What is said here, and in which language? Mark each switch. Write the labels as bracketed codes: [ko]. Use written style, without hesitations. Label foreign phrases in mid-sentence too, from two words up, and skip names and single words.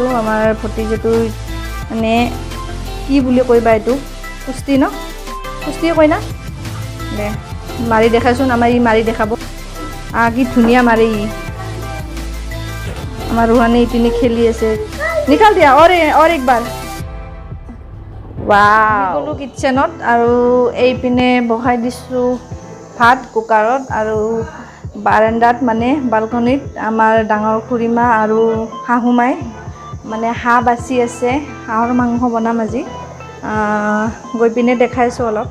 [as] আমাৰ ভতিজাটো মানে কি বুলি কৈবা, এইটো কুস্তি ন, কুস্তিয়ে কয় না দে, মাৰি দেখাইছোন। আমাৰ ই মাৰি দেখাব, কি ধুনীয়া মাৰে ই। আমাৰ ৰোহানে ইপিনে খেলি আছে, [hi] निकाल दिया और एक बार। [as] গ'লোঁ কিটচেনত, আৰু এইপিনে বহাই দিছোঁ ভাত কুকাৰত, আৰু বাৰাণ্ডাত মানে বালকনিত আমাৰ ডাঙৰ খুৰীমা আৰু শাহুমাই মানে হাঁহ বাচি আছে। হাঁহৰ মাংস বনাম আজি, গৈ পিনে দেখাইছোঁ অলপ।